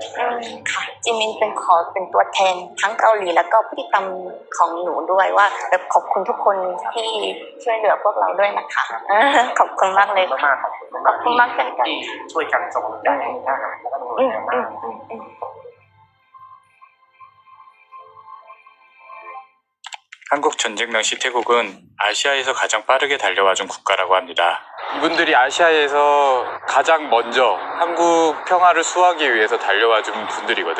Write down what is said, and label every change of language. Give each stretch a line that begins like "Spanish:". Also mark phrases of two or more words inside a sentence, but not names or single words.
Thai: ค่ะจิมินเป็นตัวแทนทั้งเกาหลีแล้วก็พฤติกรรมของหนูด้วยว่าแบบขอบคุณทุกคนที่ช่วยเหลือพวกเราด้วยนะคะขอบคุณมากเลย ขอบคุณมากๆขอบคุณ ขอบคุณมากเช่นกัน ที่ช่วยกันส่งกำลังใจให้ทหารแล้วก็ตำรวจ อืม แนวห อื น้าม อืม
Korean: 한국 전쟁 당시 태국은 아시아에서 가장 빠르게 달려와준 국가라고 합니다. 이분들이 아시아에서 가장 먼저 한국 평화를 수호하기 위해서 달려와준 분들이거든.